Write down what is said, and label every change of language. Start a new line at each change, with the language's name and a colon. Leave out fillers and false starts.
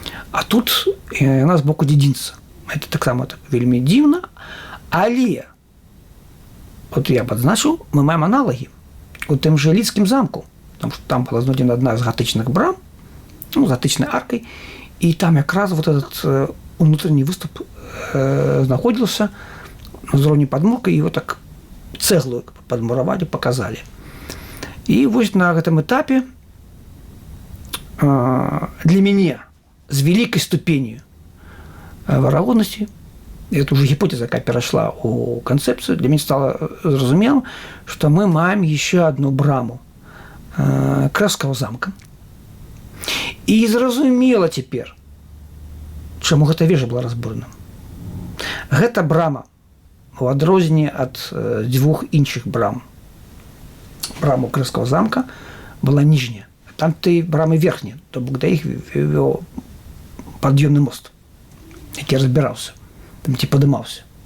Belarusian: А тут яна з боку дзедзінца. Это таксама так вельмі дзіўна,
Russian: але вот я подзначыў,
Belarusian: мы маем аналагі у тым же Лідскім замку,
Russian: потому что там была знойдена одна з гатычных брам, ну, з гатычнай аркай, и там якраз вот этот внутренний выступ находился на уровне подмурка, и его так цеглу подмуровали, показали. И вот на этом этапе для меня с великой ступенью вероятности, это уже гипотеза, якая перешла у концепцию, для меня стало зразумелым, что мы маем еще одну браму Крэўскага замка. И зразумела теперь,
Belarusian: чаму гэта вежа была разбурана. Гэта брама у адрозненне ад дзвюх іншых брам. Брама Крыўскага замка была ніжняя. Там ты брамы верхнія, то бок да іх вёў пад'ёмны мост, які разбіраўся, там ці падымаўся.